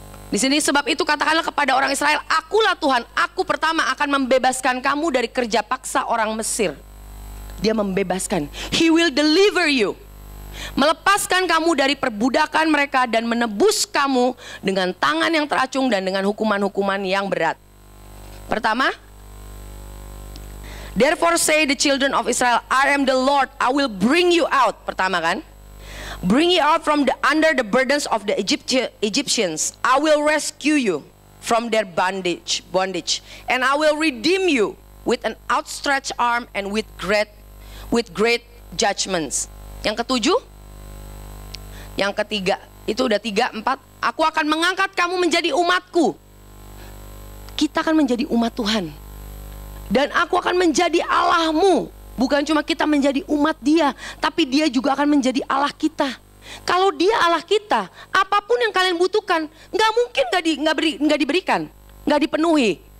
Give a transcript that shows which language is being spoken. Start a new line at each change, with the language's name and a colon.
Indonesian: Di sini sebab itu katakanlah kepada orang Israel, akulah Tuhan. Aku pertama akan membebaskan kamu dari kerja paksa orang Mesir. Dia membebaskan.
English: He will deliver you.
Indonesian: Melepaskan kamu dari perbudakan mereka dan menebus kamu dengan tangan yang teracung dan dengan hukuman-hukuman yang berat.
English: Pertama, therefore say the children of Israel, I am the Lord, I will bring you out.
Indonesian: Pertama kan?
English: Bring you out from under the burdens of the Egyptians. I will rescue you from their bondage. And I will redeem you with an outstretched arm and with great judgments.
Indonesian: Yang ketujuh, yang ketiga, itu udah 3, 4. Aku akan mengangkat kamu menjadi umatku. Kita akan menjadi umat Tuhan. Dan aku akan menjadi Allahmu. Bukan cuma kita menjadi umat dia, tapi dia juga akan menjadi Allah kita. Kalau dia Allah kita, apapun yang kalian butuhkan, nggak mungkin nggak diberikan, nggak dipenuhi.